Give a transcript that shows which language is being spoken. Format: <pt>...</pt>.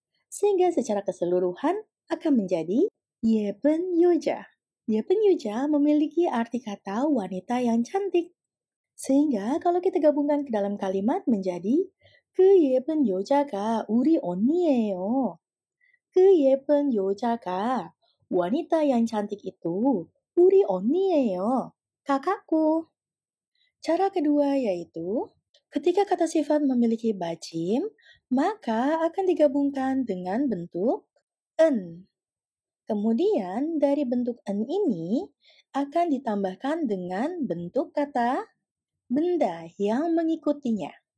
<id>Sehingga secara keseluruhan akan menjadi yepen yoja. Yepen yoja memiliki arti kata wanita yang cantik. Sehingga kalau kita gabungkan ke dalam kalimat menjadi</id> <ko>그 예쁜 여자가 우리 언니예요. 그 예쁜 여자가</ko> <id>wanita yang cantik itu</id> <ko>우리 언니예요.</ko> <id>Kakakku. Cara kedua yaitu ketika kata sifat memiliki bacim, maka akan digabungkan dengan bentuk en. Kemudian dari bentuk en ini akan ditambahkan dengan bentuk kata benda yang mengikutinya.</id>